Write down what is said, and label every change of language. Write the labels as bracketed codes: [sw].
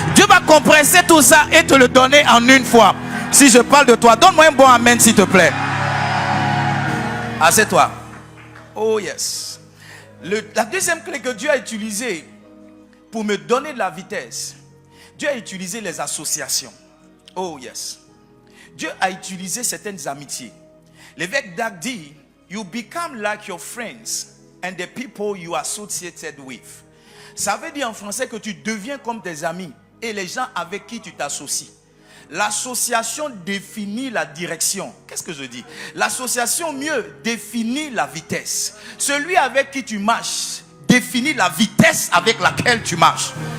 [fr] Dieu va compresser tout ça et te le donner en une fois. Si je parle de toi, donne-moi un bon amen s'il te plaît. Assieds-toi. [en] Oh yes. [fr] La deuxième clé que Dieu a utilisée pour me donner de la vitesse, Dieu a utilisé les associations. [en] Oh yes. [fr] Dieu a utilisé certaines amitiés. L'évêque Dag dit, [en] you become like your friends and the people you are associated with. [fr] Ça veut dire en français que tu deviens comme tes amis et les gens avec qui tu t'associes. L'association définit la direction. Qu'est-ce que je dis? L'association mieux définit la vitesse. Celui avec qui tu marches définit la vitesse avec laquelle tu marches.